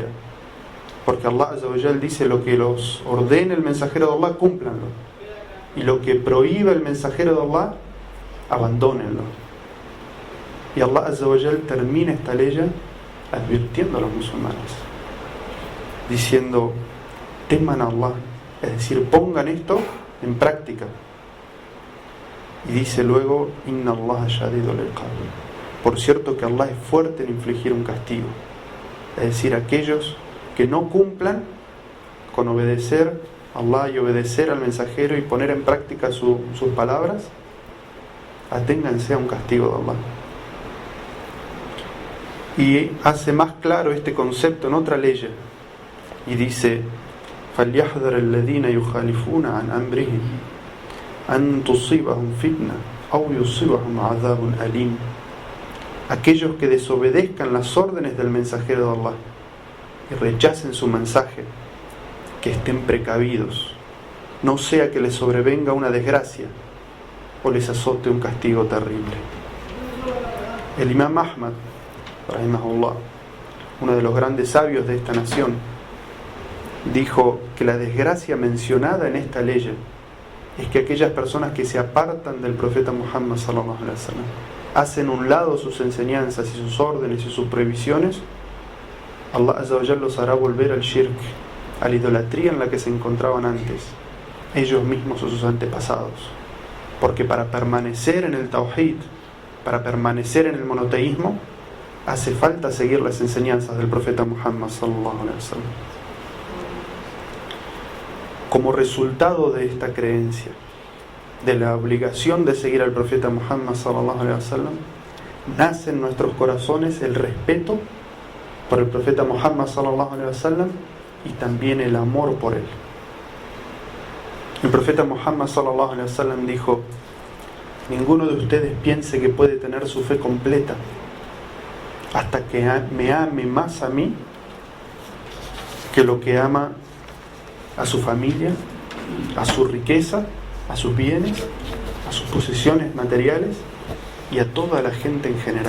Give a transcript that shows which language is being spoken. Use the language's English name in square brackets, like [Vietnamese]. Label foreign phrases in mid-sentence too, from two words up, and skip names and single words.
[Spanish] Porque Allah [Arabic] عز وجل [Spanish] dice: lo que los ordene el mensajero de Allah, cúmplanlo, y lo que prohíbe el mensajero de Allah, abandónenlo. Y Allah [Arabic] عز وجل [Spanish] termina esta ley advirtiendo a los musulmanes, diciendo: teman a Allah, es decir, pongan esto en práctica. Y dice luego: [Arabic] إن الله شديد العقاب. [Spanish] Por cierto que Allah es fuerte en infligir un castigo. Es decir, aquellos que no cumplan con obedecer a Allah y obedecer al mensajero y poner en práctica sus palabras, aténganse a un castigo de Allah. Y hace más claro este concepto en otra ley y dice: [Arabic] فَلْيَحْذَرَ الَّذِينَ يُخَالِفُونَ عَنْ أَمْرِهِ أَنْ تُصِيبَهُمْ فِتْنَةٌ أَوْ يُصِيبَهُمْ عَذَابٌ أَلِيمٌ. [Spanish] Aquellos que desobedezcan las órdenes del mensajero de Allah y rechacen su mensaje, que estén precavidos, no sea que les sobrevenga una desgracia o les azote un castigo terrible. El Imam Ahmad, rahimahullah, uno de los grandes sabios de esta nación, dijo que la desgracia mencionada en esta ley es que aquellas personas que se apartan del profeta Muhammad [Arabic] صلى الله عليه وسلم, [Spanish] hacen un lado sus enseñanzas y sus órdenes y sus prohibiciones, Allah [Arabic] عز وجل [Spanish] los hará volver al shirk, a la idolatría en la que se encontraban antes, ellos mismos o sus antepasados. Porque para permanecer en el tawhid, para permanecer en el monoteísmo, hace falta seguir las enseñanzas del profeta Muhammad [Arabic] صلى الله عليه وسلم. [Spanish] Como resultado de esta creencia, de la obligación de seguir al profeta Muhammad [Arabic] صلى الله عليه وسلم, [Spanish] nace en nuestros corazones el respeto por el profeta Muhammad [Arabic] صلى الله عليه وسلم [Spanish] y también el amor por él. El profeta Muhammad [Arabic] صلى الله عليه وسلم [Spanish] dijo: ninguno de ustedes piense que puede tener su fe completa hasta que me ame más a mí que lo que ama a su familia, a su riqueza, a sus bienes, a sus posesiones materiales y a toda la gente en general.